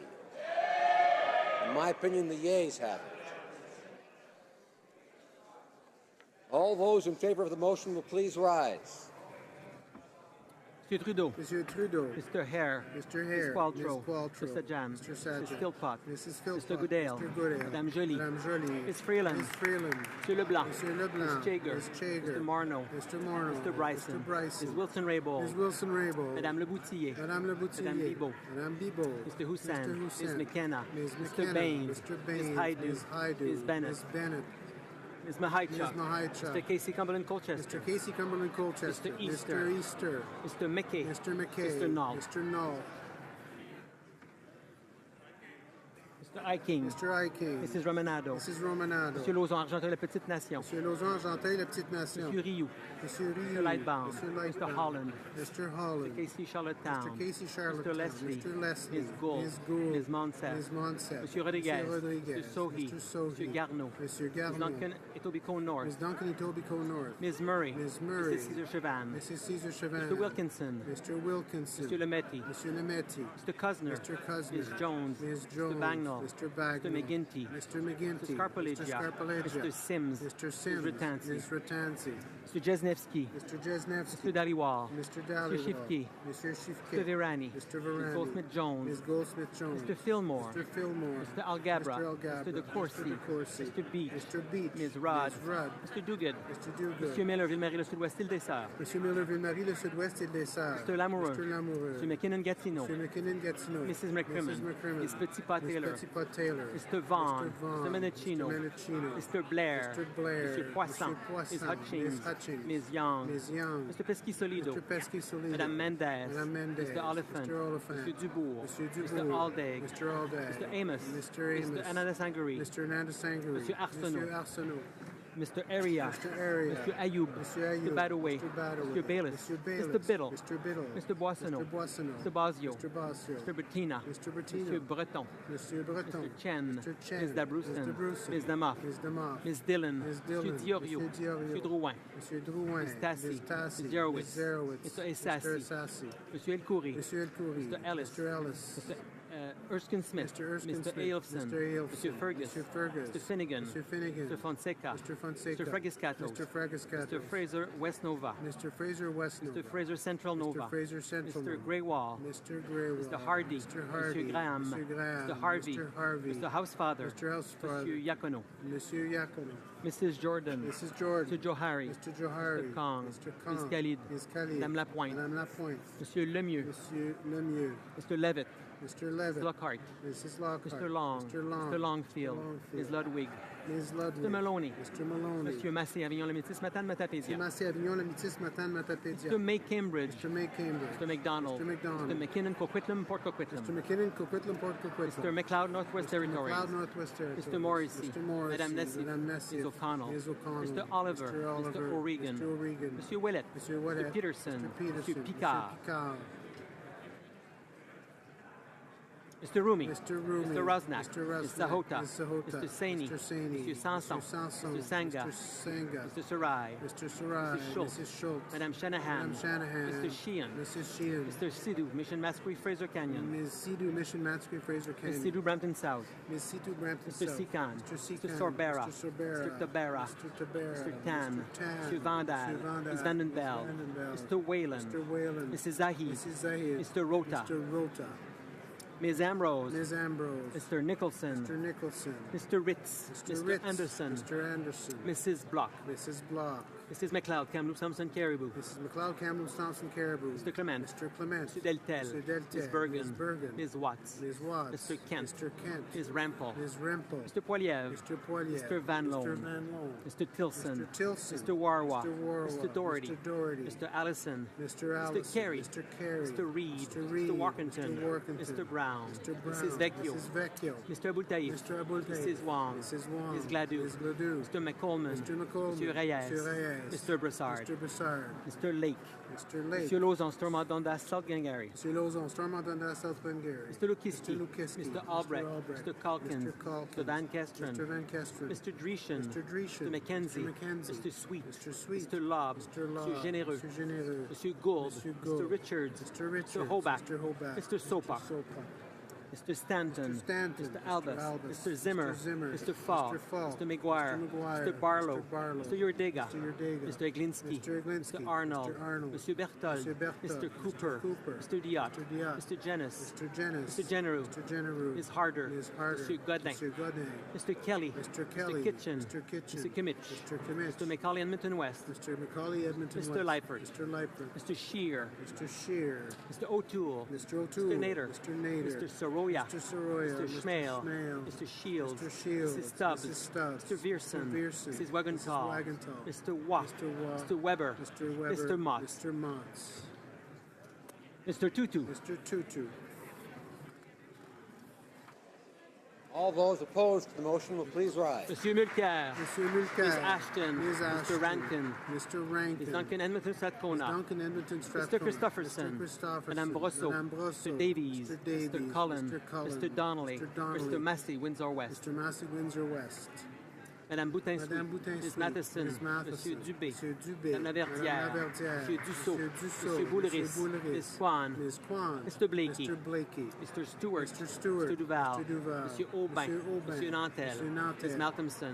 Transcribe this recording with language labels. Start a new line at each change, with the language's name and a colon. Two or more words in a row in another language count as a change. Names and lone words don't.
English: In my opinion, the yeas have it. All those in favor of the motion will please rise. Monsieur Trudeau. Monsieur Trudeau. Mr. Hare. Mr. Hare. Ms. Qualtrough. Ms. Qualtrough. Mr. Jan. Mr. Sajjan. Ms. Philpott. Mrs. Philpott. Mr. Goodale. Mr. Goodale. Madame Joly. Madame Joly. Ms. Freeland. Ms. Freeland. Monsieur Leblanc. Monsieur Leblanc. Ms. Jaeger. Ms. Jaeger. Mr. Marno. Mr. Marno. Mr. Bryson. Mr. Bryson. Ms. Wilson-Raybould. Ms. Wilson-Raybould. Madame Leboutillier. Madame Leboutillier. Madame Bibeau. Madame Bibeau. Mr. Hussain. Mr. Ms. Hussain. McKenna. Ms. Mr. McKenna. Baines. Mr. Baines. Ms. Haidu. Ms. Haidu. Ms. Bennett. Ms. Bennett. Ms. Mahichuk. Ms. Mahichuk. Mr. Casey Cumberland-Colchester. Mr. Casey Cumberland-Colchester. Mr. Easter. Mr. Easter. Mr. McKay. Mr. McKay. Mr. Knoll. Mr. Knoll. Mr. Iking. Mr. Iking. Mrs. Romanado. Mrs. Romanado. Monsieur Lauzon, Argenteuil, la Petite Nation. Monsieur Lauzon, Argenteuil, la Petite Nation. Monsieur Rioux. Monsieur Rioux. Mr. Lightbound. Monsieur Lightbound. Mr. Holland. Mr. Holland. Mr. Casey Charlottetown. Mr. Casey Charlottetown. Mr. Leslie. Mr. Leslie. Ms. Gould. Ms. Gould. Ms. Monsef. Ms. Monsef. Monsieur Rodriguez. Monsieur Rodriguez. Mr. Sohi. Mr. Sohi. Monsieur Garneau. Monsieur Ms. Garneau. Duncan Etobicoke North. Ms. Duncan Etobicoke North. Ms. Murray. Ms. Murray. Mr. Cesar Chavan. Mrs. Caesar Chavan. Mr. Wilkinson. Mr. Wilkinson. Mr. Lemetti. Monsieur Lemetti. Mr. Cousineau. Mr. Cousineau. Ms. Jones. Ms. Jones. Mr. Bagnall. Mr. Bagnall. Mr. McGuinty. Mr. McGuinty. Mr. Scarpalegia. Mr. Scarpalegia. Mr. Sims. Mr. Sims. Ms. Ratansi. Ms. Ratansi. Mr. Jesnevsky. Mr. Jesnevsky. Mr. Daliwal. Mr. Daliwal. Mr. Shifke. Mr. Shifke. Mr. Virani. Mr. Ms. Virani. Goldsmith-Jones. Ms. Goldsmith-Jones. Mr. Fillmore. Mr. Fillmore. Mr. Algabra. Mr. Algabra. Mr. DeCourcy. Mr. DeCourcy. Mr. Beach. Mr. Beach. Ms. Rudd. Ms. Rudd. Mr. Duguid. Mr. Duguid. Monsieur Miller, Ville-Marie, le Sud-Ouest, île des Sœurs. Monsieur Miller, Ville-Marie, le Sud-Ouest, île des Sœurs. Mr. Lamoureux. Mr. Lamoureux. Mr. McKinnon-Gatineau. Mr. McKinnon-Gatineau. Mrs. McCrimmon. Mrs. McCrimmon. Ms. Petit-Pas-Taylor. Ms. Petit-Pas-Taylor. Mr. Vaughn. Mr. Vaughn. Mr. Menachino. Mr. Menachino. Mr. Blair. Mr. Blair. Mr. Poisson. Mr. Poisson. Ms. Hutchings. Ms. Hutchings. Ms. Young. Ms. Young. Mr. Pesky-Solido. Mr. Pesky-Solido. Madame Mendez. Madame Mendez. Mr. Oliphant. Mr. Oliphant. Mr. Dubourg. Mr. Dubourg. Mr. Aldag. Mr. Aldag. Mr. Amos. Mr. Amos. Mr. Ananda-Sangari. Mr. Ananda-Sangari. Mr. Arsenault. Mr. Arsenault. Mr. Area. Mr. Area. Mr. Ayoub. Mr. Ayoub. Mr. Badaway. Mr. Badaway. Mr. Bayless. Mr. Bayless. Mr. Biddle. Mr. Biddle. Mr. Boissonneau. Mr. Boissonneau. Mr. Basio. Mr. Basio. Mr. Bettina. Mr. Bettina. Mr. Breton. Mr. Breton. Mr. Chen. Mr. Chen. Ms. Dabruston. Mr. Brewston. Ms. Damoff. Ms. Damoff. Ms. Dillon. Ms. Dillon. Mr. Diorio. Mr. Diorio. Mr. Drouin. Mr. Drouin. Ms. Tassi. Ms. Tassi. Ms. Zerowitz. Ms. Zerowitz. Mr. Essassi. Mr. Essassi. Mr. El Khoury. Mr. El Khoury. Mr. Ellis. Mr. Ellis. Mr. Erskine Smith. Mr. Erskine Mr. Smith. Ailfson. Mr. Ailfson. Mr. Fergus. Mr. Fergus. Mr. Finnegan. Mr. Finnegan. Mr. Fonseca. Mr. Fonseca. Mr. Fragiscatos. Mr. Fragiscatos. Mr. Fraser West Nova. Mr. Fraser West Nova. Mr. Fraser Central Nova. Mr. Fraser Central Mr. Nova. Greywall. Mr. Greywall. Mr. Hardy. Mr. Hardy. Mr. Graham. Mr. Graham. Mr. Harvey. Mr. Harvey. Mr. Housefather. Mr. Housefather. Monsieur Yacono. Monsieur Yacono. Mrs. Jordan. Mrs. Jordan. Mr. Johari. Mr. Johari. Mr. Kong. Mr. Kong. Ms. Khalid. Ms. Khalid. Madame Lapointe. Madame Lapointe. Monsieur Lemieux. Monsieur Lemieux. Mr. Levitt. Mr. Levitt. Mr. Lockhart. Mrs. Lockhart. Mr. Long. Mr. Long. Mr. Longfield. Longfield. Ms. Ludwig. Ms. Ludwig. Mr. Maloney. Mr. Maloney. Monsieur Massé, Avignon, le Métis, Matane, Matapédia. Mr. Massé, Avignon, le Métis, Matane, Matapédia. Mr. May Cambridge. Mr. May Cambridge. Mr. McDonald. Mr. McDonald. Mr. McKinnon, Coquitlam, Port Coquitlam. Mr. McKinnon, Coquitlam, Port Coquitlam. Mr. McLeod, Northwest Territories. McLeod, Northwest Territories. Mr. Morrissey. Mr. Morrissey. Madame Nessif. Madame Nessif. Ms. O'Connell. Ms. O'Connell. Mr. Oliver. Mr. Oliver. Mr. O'Regan. Mr. O'Regan. Monsieur Willett. Monsieur Willett. Mr. Peterson. Mr. Peterson. Mr. Picard. Mr. Picard. Mr. Rumi. Mr. Rumi. Mr. Rosnak. Mr. Rosnak. Mr. Sahota. Mr. Sahota. Mr. Saini. Mr. Saini. Mr. Sanson. Mr. Sanson. Mr. Sanga. Mr. Sanga. Mr. Sarai. Mr. Sarai. Mrs. Schultz. Mrs. Schultz. Madame Shanahan. Madame Shanahan. Mr. Sheehan. Mrs. Sheehan. Mr. Sidhu, Mission Masquerade, Fraser Canyon. Ms. Sidhu, Mission Matsquey, Fraser Canyon. Ms. Sidhu, Brampton South. Ms. Sidhu, Brampton Mr. South. Sikan. Mr. Sikan. Mr. Sorbera. Mr. Sorbera. Mr. Tabera. Mr. Tabera. Mr. Tan. Mr. Tan. Mr. Vandal. Mr. Vandal. Ms. Vandenbell. Vandenbell. Mr. Whalen. Mr. Whalen. Mrs. Zahid. Mrs. Zahid. Mr. Rota. Mr. Rota. Ms. Ambrose. Ms. Ambrose. Mr. Nicholson. Mr. Nicholson. Mr. Ritz. Mr. Ritz. Anderson. Mr. Anderson. Mrs. Block. Mrs. Block. Mrs. McLeod, Kamloops Thompson Caribou. Mrs. McLeod, Kamloops Thompson Caribou. Mr. Clement. Mr. Clement. Mr. Deltel. Mr. Deltel. Ms. Bergen. Ms. Bergen. Ms. Watts. Ms. Watts. Mr. Kent. Mr. Kent. Ms. Rampel. Ms. Rempel. Mr. Poiliev. Mr. Poiliev. Mr. Van Loan. Mr. Van Loan. Mr. Tilson. Mr. Tilson. Mr. Warwa. Mr. Warwa. Mr. Doherty. Mr. Doherty. Mr. Allison. Mr. Allison. Mr. Carey. Mr. Carey. Mr. Reed. Mr. Reed. Mr. Workington. Mr. Workington. Mr. Brown. Mr. Brown. Mrs. Vecchio. Mrs. Vecchio. Mr. Abultaïf. Mr. Abultaïf. Mrs. Wong. Mrs. Wong. Ms. Gladue. Ms. Gladue. Mr. McColeman. Mr. McColeman. Mr. Reyes. Mr. Reyes. Mr. Broussard. Mr. Broussard. Mr. Lake. Mr. Lake. Mr. Lozon, Stormont Dundas, South Glengarry. Mr. Lozon, Stormont Dundas, South Glengarry. Mr. Lukiski. Mr. Lukiski. Mr. Albrecht. Mr. Calkins. Mr. Calkins. Mr. Van Kesteren. Mr. Van Kesteren. Mr. Dreeshen. Mr. Dreeshen. Mr. McKenzie. Mr. McKenzie. Mr. Sweet. Mr. Sweet. Mr. Lobb. Mr. Lobb. Mr. Généreux. Mr. Généreux. Mr. Gould. Mr. Gould. Mr. Richards. Mr. Richards. Mr. Hobach. Mr. Hobach. Mr. Sopak. Mr. Sopak. Mr. Stanton. Mr. Stanton. Mr. Albus. Albus. Mr. Zimmer. Mr. Zimmer. Mr. Fall. Mr. Fall. Mr. McGuire. Mr. McGuire. Mr. Barlow. Mr. Barlow. Mr. Yurdega. Mr. Yurdega. Mr. Eglinski. Mr. Eglinski. Mr. Arnold. Mr. Arnold. Mr. Berthold. Mr. Berthold. Mr. Cooper. Mr. Cooper. Mr. Diot. Mr. Diot. Mr. Jennis. Mr. Jennis. Mr. Genereux. Mr. Genereux. Ms. Harder. Ms. Harder. Mr. Godin. Mr. Godin. Mr. Kelly. Mr. Kelly. Mr. Kitchen. Mr. Kitchen. Mr. Kimmich. Mr. Kimmich. Mr. Macaulay Edmonton West. Mr. Macaulay Edmonton Mr. West. Leifert. Mr. Leifert. Mr. Shear. Mr. Shear. Mr. O'Toole. Mr. O'Toole. Mr. Nader. Mr. Nader. Mr. Soroya. Mr. Soroya. Mr. Schmale. Schmale. Mr. Shields. Mr. Shields. Mrs. Stubbs. Mrs. Stubbs. Mr. Vierson. Mr. Vierson. Mrs. Wagenthal. Mrs. Wagenthal. Mr. Watt. Mr. Watt. Mr. Weber. Mr. Weber. Mr. Mott. Mr. Mott. Mr. Tutu. Mr. Tutu. All those opposed to the motion will please rise. Monsieur Mulcair. Monsieur Mulcair. Ms. Ashton. Ms. Ashton. Mr. Rankin. Mr. Rankin. Ms. Duncan Edmonton Strathcona. Ms. Duncan Edmonton Mr. Strathcona. Christopherson. Mr. Christopherson. Madame Brosseau. Madame Brosseau. Mr. Davies. Mr. Davies. Mr. Cullen. Mr. Cullen. Mr. Donnelly. Mr. Donnelly. Mr. Massey, Windsor West. Mr. Massey, Windsor West. Madame Boutin Madame Boutin Ms. Sweet. Matheson. Ms. Matheson. Monsieur Dubé. Monsieur Dubé. Madame Laverdière. Madame Laverdière. Monsieur Dussault. Monsieur Dussault. Monsieur Boulris. Monsieur Boulris. Ms. Swan. Ms. Kwan. Mr. Blakey. Mr. Blakey. Mr. Stewart. Mr. Stewart. Mr. Duval. Mr. Duval. Monsieur Aubin. Monsieur Aubin. Monsieur Nantel. Monsieur Nantel. Ms. Malcolmson.